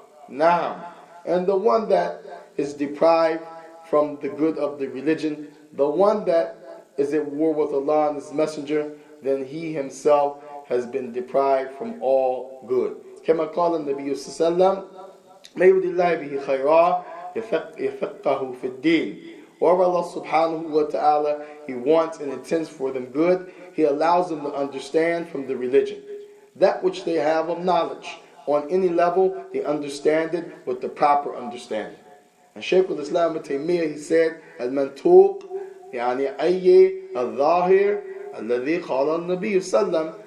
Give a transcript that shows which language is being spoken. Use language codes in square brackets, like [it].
[en] Now, and the one that is deprived from the good of the religion, the one that is at war with Allah and His Messenger, then he himself has been deprived from all good. [ar] كما قال النبي صلى الله عليه وسلم ما يريد الله به خيرا يفقهه في الدين. [en] Wherever Allah subhanahu wa ta'ala, He wants and intends for them good, He allows them to understand from the religion. That which they have of knowledge, on any level, they understand it with the proper understanding. And Shaykh al-Islam ibn Taymiyyah, he said, al-mantuq, [ar] يعني أي الظاهر الذي قال النبي صلى الله عليه وسلم.